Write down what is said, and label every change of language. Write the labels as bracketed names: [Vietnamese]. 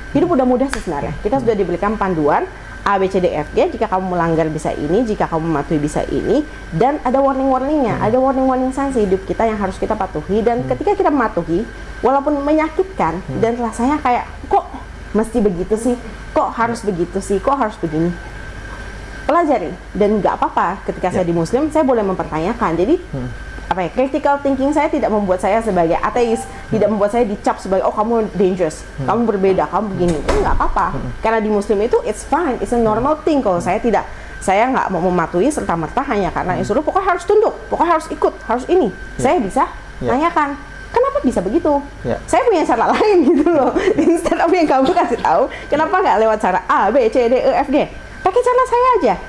[Indonesian] Hidup udah mudah sih sebenarnya, kita sudah diberikan panduan A, B, C, D, F, G, jika kamu melanggar bisa ini, jika kamu mematuhi bisa ini, dan ada warning-warningnya, ada warning-warning signs hidup kita yang harus kita patuhi, dan ketika kita mematuhi, walaupun menyakitkan, dan rasanya kayak, kok mesti begitu sih, kok harus begitu sih, kok harus begini, pelajari, dan nggak apa-apa, ketika saya di Muslim, saya boleh mempertanyakan, jadi, [English] critical thinking [Indonesian] saya tidak membuat saya sebagai ateis, tidak membuat saya dicap sebagai oh kamu [English] dangerous, [Indonesian] kamu berbeda, kamu begini, itu nggak apa-apa. Karena di Muslim itu [English] it's fine, it's a normal thing. [Indonesian] Kalau saya nggak mau mematuhi serta merta hanya karena disuruh pokoknya harus tunduk, pokoknya harus ikut, harus ini. Saya bisa tanyakan, kenapa bisa begitu? Saya punya cara lain gitu loh. [English] Instead of [Indonesian] yang kamu kasih tahu, kenapa nggak lewat cara A, B, C, D, E, F, G? pakai cara saya aja.